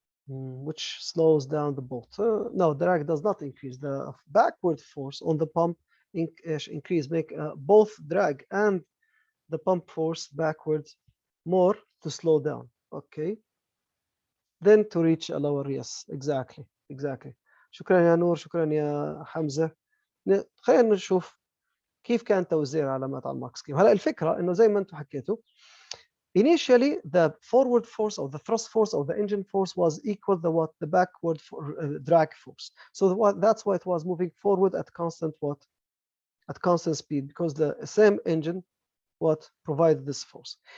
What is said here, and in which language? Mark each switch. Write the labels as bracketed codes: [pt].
[en] which slows down the boat. No, drag does not increase. The backward force on the pump increase, make both drag and the pump force backwards more to slow down. Okay. Then to reach a lower, yes, exactly. [ar] شكرا يا نور، شكرا يا حمزة. خلينا نشوف كيف كان توزيع علامات على المارك سكيم. هلا الفكرة إنه زي ما أنتم حكيتوا [en] initially the forward force or the thrust force or the engine force was equal to what the backward drag force. So that's why it was moving forward at constant speed, because the same engine provided this force.